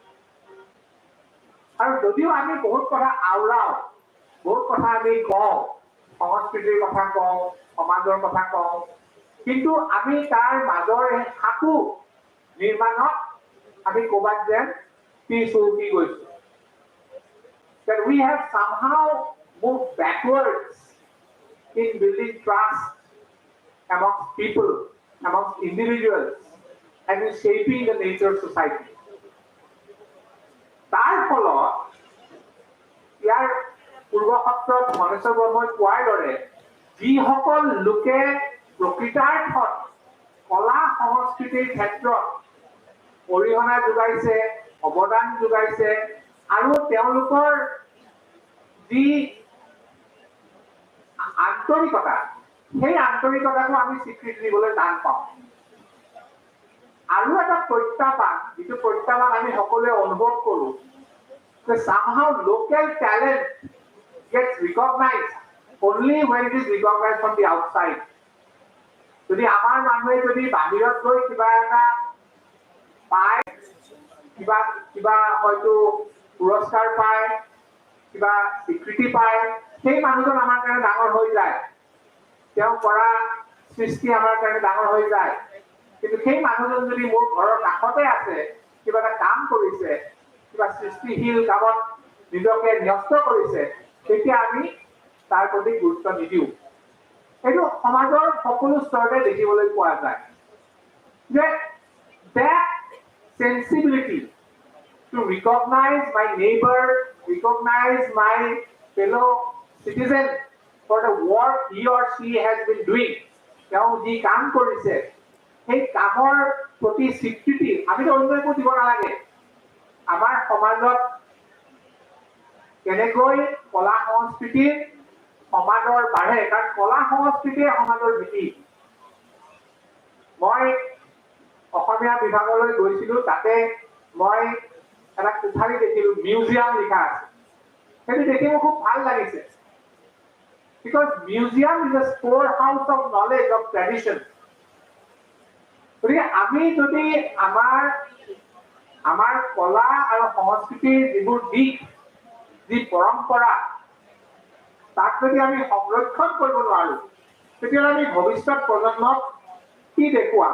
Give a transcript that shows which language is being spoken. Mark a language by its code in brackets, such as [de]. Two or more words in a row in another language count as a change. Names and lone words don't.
[as] আৰু যদিও আমি বহুত কথা আওৰাও, বহুত কথা আমি কওঁ, সংস্কৃতিৰ কথা কওঁ, সমাজৰ কথা কওঁ, কিন্তু আমি তাৰ মাজৰ সাঁকো নিৰ্মাণত আমি ক'ৰবাত যেন পিছুৱকি গৈছো। [en] That we have somehow moved backwards in building trust amongst people, amongst individuals, and in shaping the nature of society. [as] তাৰ ফলত ইয়াৰ পূৰ্বসত্ৰত মহেশ্বৰ বৰ্মই কোৱাৰ দৰে যিসকল লোকে প্ৰকৃতাৰ্থত কলা সংস্কৃতিৰ ক্ষেত্ৰত অৰিহণা যোগাইছে, অৱদান যোগাইছে, আৰু তেওঁলোকৰ যি আন্তৰিকতা, সেই আন্তৰিকতাটো আমি স্বীকৃতি দিবলৈ টান পাওঁ। আৰু এটা প্ৰত্যাহ্বান, যিটো প্ৰত্যাহ্বান আমি সকলোৱে অনুভৱ কৰো, যে [en] somehow local talent gets recognized only when it is recognized from the outside. [as] যদি আমাৰ মানুহে যদি বাহিৰত গৈ কিবা এটা পায়, কিবা হয়তো পুৰস্কাৰ পায়, কিবা স্বীকৃতি পায়, সেই মানুহজন আমাৰ কাৰণে ডাঙৰ হৈ যায়, তেওঁ কৰা সৃষ্টি আমাৰ কাৰণে ডাঙৰ হৈ যায়। কিন্তু সেই মানুহজন যদি মোৰ ঘৰৰ কাষতে আছে, কিবা এটা কাম কৰিছে, কিবা সৃষ্টিশীল কামত নিজকে ন্যস্ত কৰিছে, তেতিয়া আমি তাৰ প্ৰতি গুৰুত্ব নিদিওঁ। এইটো সমাজৰ সকলো স্তৰতে দেখিবলৈ পোৱা যায় যে [en] that sensibility, to recognize my neighbor, recognize my fellow citizen for the work he or she has been doing. [as] তেওঁ যি কাম কৰিছে সেই কামৰ প্ৰতি স্বীকৃতি আমি অন্য একো দিব নালাগে। আমাৰ সমাজত কেনেকৈ কলা সংস্কৃতি সমাজৰ বাঢ়ে, কাৰণ কলা সংস্কৃতিয়ে সমাজৰ ভেটি। মই অসমীয়া বিভাগলৈ গৈছিলো, তাতে মই এটা কোঠালি দেখিলো, মিউজিয়াম লিখা আছে। সেইটো দেখি মোৰ খুব ভাল লাগিছে। [en] Because museum is a storehouse of knowledge, of tradition. [as] গতিকে আমি যদি আমাৰ কলা আৰু সংস্কৃতিৰ যিবোৰ দিশ, যি পৰম্পৰা, তাক যদি আমি সংৰক্ষণ কৰিব নোৱাৰো, তেতিয়াহ'লে আমি ভৱিষ্যত প্ৰজন্মক কি দেখুৱাম?